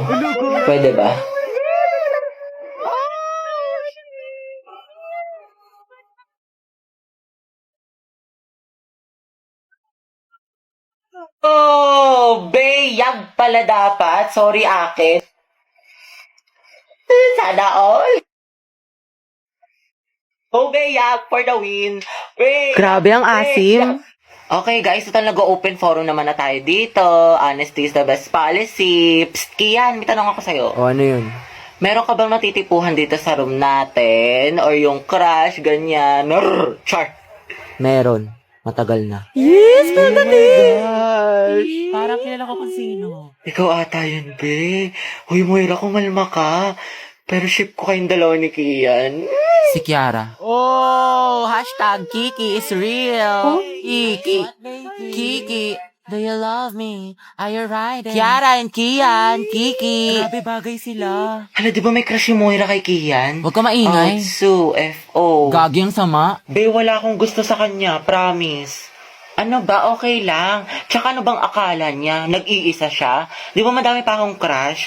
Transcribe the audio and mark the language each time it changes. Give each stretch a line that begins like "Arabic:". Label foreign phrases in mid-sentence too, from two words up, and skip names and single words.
Filipino: Pwede ba? Oh, bayag pala dapat. Sorry, Akit. Sana all. Oh, bayag
English: for the win.
Filipino: Bayag, Grabe ang asim. Okay guys, total nag-open forum naman na tayo dito.
English: Honesty is the best policy.
Filipino: Psst, Kian, may tanong ako sa'yo. O, ano yun? Meron ka bang natitipuhan dito sa room natin? Or yung crush, ganyan? Char! Meron. Matagal na. Yes, pagdating! Parang kilala ko kung sino. Ikaw ata yun, be. Huy, Moira, kumalma ka. Pero ship ko kayong dalawa ni Kian.
English: Si Kiara. Oh, hashtag Kiki is real. Kiki. Kiki. Do you love me? Are you riding?
Filipino: Kiara and Kian. Kiki. Grabe bagay sila. Hala, di ba may crush yung Moira kay Kian? Huwag ka maingay. Outsu, F.O. Gagi ang sama. Be, wala akong gusto sa kanya, promise. Ano ba? Okay lang. Tsaka ano bang akala niya? Nag-iisa siya? Di ba madami pa akong crush?